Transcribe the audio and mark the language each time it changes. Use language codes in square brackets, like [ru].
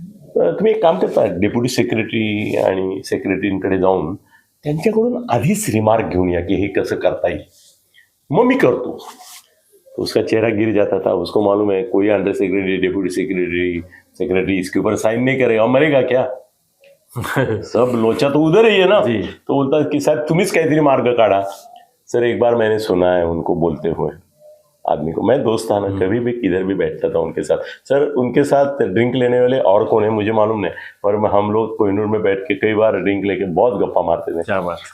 [mr] तर तुम्ही एक काम करता, डेप्युटी सेक्रेटरी आणि सेक्रेटरीकडे जाऊन त्यांच्याकडून आधीच रिमार्क घेऊन या की हे कसं करता येईल, मग मी करतो। [hi] तो उसका चेहरा गिर जाता था, उसको मालूम है कोई अंडर सेक्रेटरी, डेप्यूटी सेक्रेटरी इसके ऊपर साइन नहीं करेगा, मरेगा क्या। सब लोचा तो उधर ही है ना। तो बोलता कि साहब [mr] तुम्हीच काहीतरी मार्ग काढा। [hi] सर एक बार मैंने सुना है उनको बोलते हुए आदमी को, मैं दोस्त था ना, कभी भी किधर भी बैठता था उनके साथ। सर उनके साथ ड्रिंक लेने वाले और कौन है मुझे मालूम नहीं, पर हम लोग कोहिनूर में बैठ के कई बार ड्रिंक लेके बहुत गप्पा मारते थे। क्या बात।